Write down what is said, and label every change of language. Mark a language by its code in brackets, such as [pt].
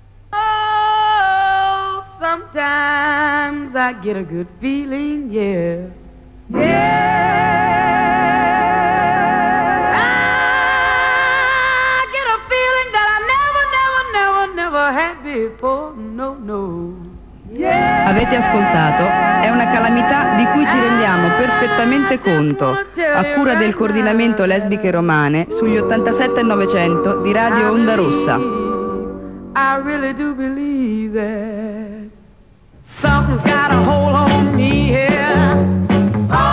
[en] Oh, sometimes I get a good feeling, yeah. Yeah. I get a feeling that I never, never, never, never had before, no, no. [it] Yeah. Avete ascoltato? È una calamità di cui ci rendiamo perfettamente conto, a cura del coordinamento Lesbiche Romane sugli 87 e 900 di Radio Onda Rossa. [en] I really do believe that something's got a hold on me here.